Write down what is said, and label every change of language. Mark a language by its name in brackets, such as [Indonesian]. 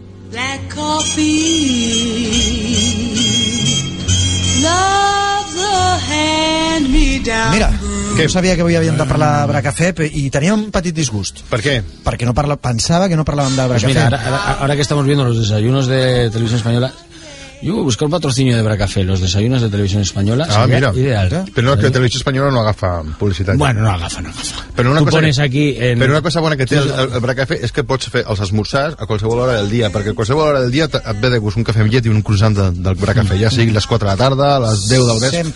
[English] Black coffee loves a hand me down. [Catalan] Mira, que no sabia que avui havíem de parlar de Bracafé i tenia un petit disgust. Per què? Perquè no parla, pensava que no parlàvem de Bracafé. [Spanish] Pues mira, ara que estamos viendo los desayunos de Televisión Española, yo voy a buscar un patrocinio de Bracafé, los desayunos de Televisión Española. Ah, mira, ideal, ¿eh? Pero no, que Televisión Española [Catalan] no agafa publicitat. Bueno, no agafa, no agafa. [Spanish] Pero una tú cosa pones que, aquí en... Pero una cosa buena que tiene el Bracafé es que puedes hacer los [Catalan] esmorzars a qualsevol hora [Spanish] del día, porque [Catalan] a qualsevol hora del día et ve de gust un café amb llet [Spanish] y un croissant del Bracafé, ya sigui las 4 de la tarde, las 10 [Catalan] del vespre.